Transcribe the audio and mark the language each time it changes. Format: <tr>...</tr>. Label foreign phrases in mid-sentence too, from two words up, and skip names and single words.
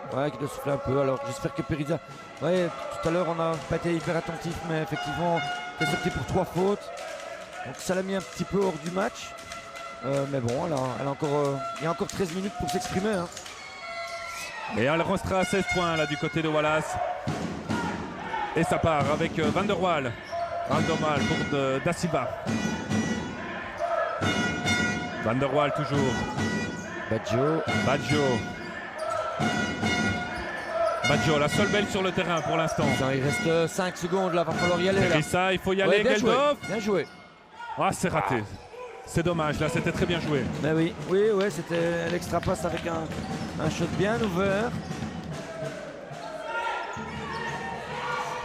<fr>Ouais, qui doit souffler un peu. Alors j'espère que Perizza. Ouais, tout à l'heure on n'a pas été hyper attentif, mais effectivement, elle est sortie pour 3 fautes. Donc ça l'a mis un petit peu hors du match. Mais bon, elle a encore, il y a encore 13 minutes pour s'exprimer. Hein. Et elle restera à 16 points là du côté de Wallace. Et ça part avec Van der Waal. Van der Waal pour Da Silva. Van der Waal toujours. Baggio. Baggio, la seule belle sur le terrain pour l'instant. Il reste 5 secondes là, va falloir y aller. Là. Et ça, il faut y Ouais, aller, bien joué. Geldof. Bien joué. Ah, c'est raté. C'est dommage, là, c'était très bien joué. Mais oui, ouais, c'était l'extra passe avec un shot bien ouvert.</fr>